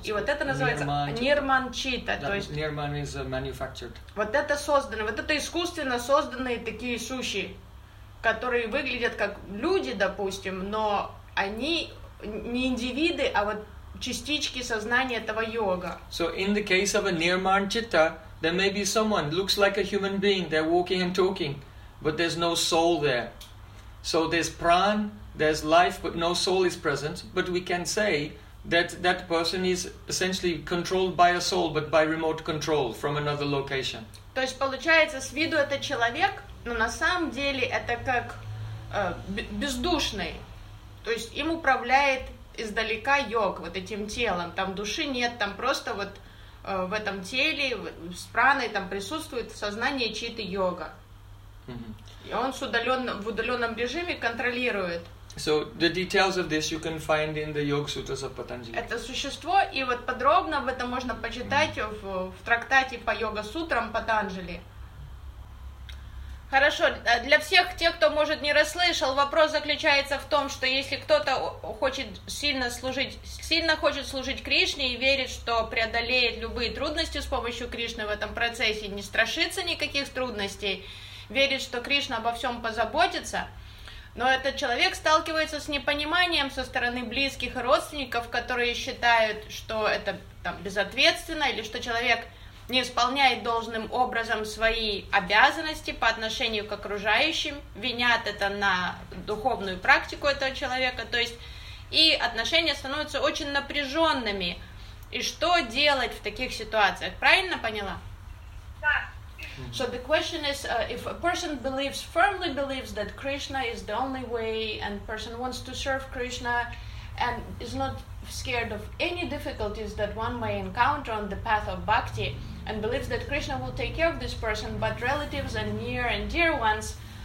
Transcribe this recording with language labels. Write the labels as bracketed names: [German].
[Russian] И вот это называется нирманчита. То есть [English] нирман is manufactured. [Russian] Вот это созданные, вот это искусственно созданные такие суши, которые выглядят как люди, допустим, но они не индивиды, а вот частички сознания этого йога. [English] So in the case of a nirmanchitta, there may be someone looks like a human being, they're walking and talking, but there's no soul there. So there's prana, there's life, but no soul is present. But we can say that that person is essentially controlled by a soul, but by remote control from another location. [Russian] То есть получается, с виду это человек, но на самом деле это как бездушный. То есть им управляет издалека йог, вот этим телом. Там души нет, там просто вот в этом теле, с праной там присутствует сознание чьи-то йога. И он в удаленном режиме контролирует. [English] So the details of this you can find in the Yoga Sutras of Patanjali. [Russian] Это существо, и вот подробно об этом можно почитать в трактате по йога-сутрам Патанджали. Хорошо, для всех тех, кто, может, не расслышал, вопрос заключается в том, что если кто-то хочет сильно хочет служить Кришне и верит, что преодолеет любые трудности с помощью Кришны в этом процессе, не страшится никаких трудностей, верит, что Кришна обо всем позаботится, но этот человек сталкивается с непониманием со стороны близких и родственников, которые считают, что это там безответственно, или что человек не исполняет должным образом свои обязанности по отношению к окружающим, винят это на духовную практику этого человека, то есть и отношения становятся очень напряженными. И что делать в таких ситуациях? Правильно поняла? Да, [English] So the question is, if a person believes, firmly believes that Krishna is the only way, and person wants to serve Krishna and is not scared of any difficulties that one may encounter on the path of bhakti, and believes that Krishna will take care of this person, but relatives and near and dear ones